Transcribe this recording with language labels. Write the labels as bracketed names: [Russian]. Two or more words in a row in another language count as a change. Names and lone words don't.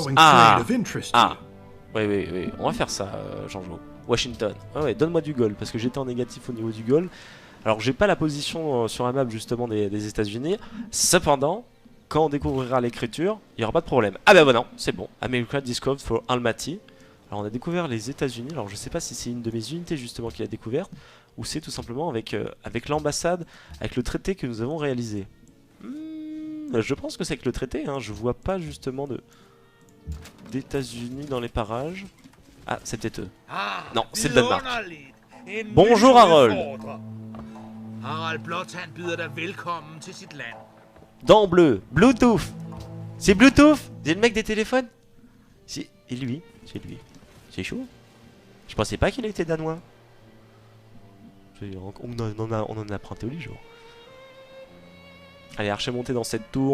[French] Ah. Oui. On va faire ça, Jean-Jo. Washington. Ah ouais, donne-moi du gold. Parce que j'étais en négatif au niveau du gold. Alors j'ai pas la position sur la map justement des États-Unis. Cependant, quand on découvrira l'écriture, il n'y aura pas de problème. Ah bah non, c'est bon. [English] America discovered for Almaty. [French] Alors on a découvert les États-Unis. Alors je sais pas si c'est une de mes unités justement qui l'a découverte, ou c'est tout simplement avec l'ambassade, avec le traité que nous avons réalisé. Je pense que c'est avec le traité. Je vois pas justement d'États-Unis dans les parages. Ah, c'est peut-être eux. Non, c'est le Danemark. Bonjour Harold. [Danish] Harald Blåtand byder dig velkommen til sit land. [French] Dans bleu, Bluetooth. C'est Bluetooth. C'est le mec des téléphones. Et lui, c'est lui. C'est chaud. Je pensais pas qu'il était danois. On en apprend tous les jours. Allez, archer monté dans cette tour.